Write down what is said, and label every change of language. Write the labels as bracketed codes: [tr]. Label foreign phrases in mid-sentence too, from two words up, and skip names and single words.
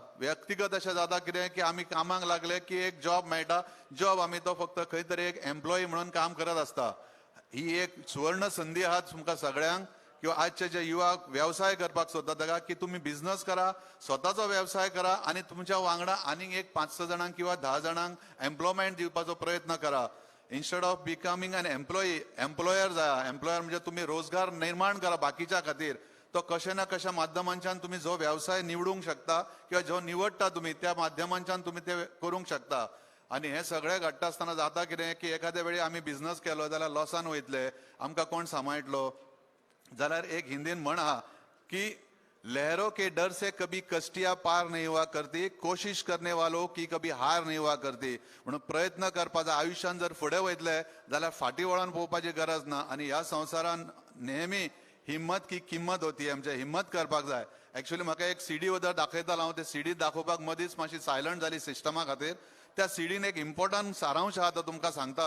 [kok] व्यक्तिगत अशें जाता कितें की आमी कामाक लागले की एक जॉब मेळटा, जॉब आमी तो फक्त खंय तरी एक एम्प्लॉई म्हणून काम करत आसता. ही एक सुवर्ण संधी आहा तुमकां सगळ्यांक किंवा आजचे जे युवक व्यवसाय करपाक सोदता ताका की तुम्ही बिझनस करा, स्वताचो व्यवसाय करा आणि तुमच्या वांगडा आनीक एक 5-6 जाणांक किंवा 10 जाणांक एम्प्लॉयमेंट दिवपाचो प्रयत्न करा. [en] instead of becoming an employee, एम्प्लॉयर जाया. [kok] एम्प्लॉयर म्हणजे तुम्ही रोजगार निर्माण करा बाकीच्या खातीर. तो कशा ना कशा माध्यमांच्यान तुम्ही जो व्यवसाय निवडूंक शकता किंवा जो निवडटा तुम्ही त्या माध्यमांच्यान तुम्ही ते करूंक शकता. आणि हे सगळे घडटा आसतना जाता कितें की एखाद्या वेळी आमी बिझनस केलो जाल्यार लॉसान वयतले, आमकां कोण सांबाळटलो. जाल्यार एक हिंदीन म्हण आहा की [hi] लहरों के डर से कभी कश्तियां पार नहीं हुआ करती, कोशिश करने वालों की कभी हार नहीं हुआ करती. [kok] म्हणून प्रयत्न करपाचो. आयुष्यान जर फुडें वयतले जाल्यार फाटी वळोन पळोवपाची गरज ना. आणि ह्या संवसारान नेहमी [hi] हिम्मत की किंमत होती. [kok] आमचे हिम्मत करपाक जाय. एक्चुअली म्हाका एक CD उदर दाखयतालो हांव, ते CD दाखोवपाक मदींच मातशी सायलंट जाली सिस्टमा खातीर. त्या सीडीन एक इम्पॉर्टंट सारांश आहा तो तुमकां सांगता.